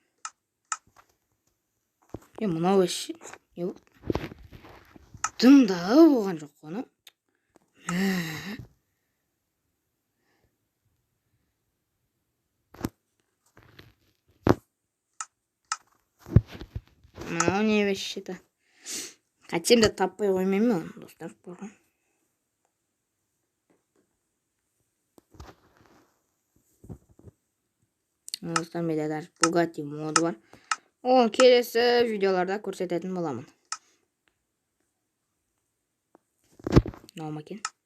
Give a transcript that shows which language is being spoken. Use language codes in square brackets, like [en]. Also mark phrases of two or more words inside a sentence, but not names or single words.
[kk] Мынау еші. Не болды? Дымдағы болған жоқ қой. [ru] Мынау не вещи-то? [kk] Қайтсем де таппай қоймаймын оны, достар. Достар, менде даже Bugatti моды бар. О, келесі видеоларда көрсететін боламын. Мынау ма екен?